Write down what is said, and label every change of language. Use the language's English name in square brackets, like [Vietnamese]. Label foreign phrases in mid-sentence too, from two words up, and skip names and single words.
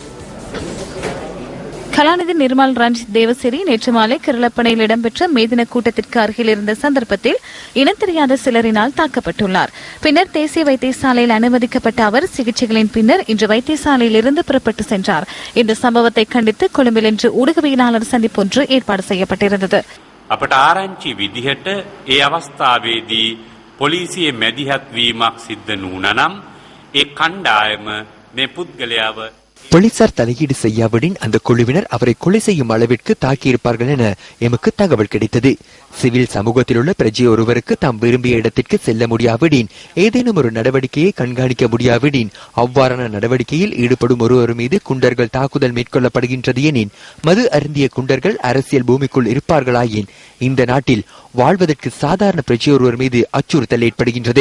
[Tamil] கலாநிதி நிர்மல் ரஞ்சித் தேவசிறி நேற்று மாலை கிரளப்பனையில் இடம்பெற்ற மேதின கூட்டத்திற்கு அருகில் இருந்த சந்தர்ப்பத்தில் இனம் தெரியாத சிலரினால் தாக்கப்பட்டுள்ளார். பின்னர் தேசிய வைத்தியசாலையில் அனுமதிக்கப்பட்ட அவர் சிகிச்சைகளின் பின்னர் இன்று வைத்தியசாலையில் இருந்து புறப்பட்டு சென்றார். இந்த சம்பவத்தை கண்டித்து கொழும்பில் இன்று ஊடகவியலாளர் சந்திப்பொன்று ஏற்பாடு செய்யப்பட்டிருந்தது. [Sinhala] අපට ආරංචි විදිහට ඒ අවස්ථාවේදී පොලිසියේ මැදිහත් වීමක් සිද්ධ නුනනම් ඒ කණ්ඩායම මේ පුද්ගලයාව [Tamil] போலீசார் தலையீடு செய்யாவிடின் அந்த குழுவினர் அவரை கொலை செய்யும் அளவிற்கு தாக்கியிருப்பார்கள் என எமக்கு தகவல் கிடைத்தது. சிவில் சமூகத்தில் உள்ள பிரஜை ஒருவருக்கு தாம் விரும்பிய இடத்திற்கு செல்ல முடியாவிடின், ஏதேனும் ஒரு நடவடிக்கையை கண்காணிக்க முடியாவிடின், அவ்வாறான நடவடிக்கையில் ஈடுபடும் ஒருவர் மீது குண்டர்கள் தாக்குதல் மேற்கொள்ளப்படுகின்றது எனின், மது அருந்திய குண்டர்கள் அரசியல் பூமிக்குள் இருப்பார்களாயின் இந்த நாட்டில் வாழ்வதற்கு சாதாரண பிரஜை ஒருவர் மீது அச்சுறுத்தல் ஏற்படுகின்றது.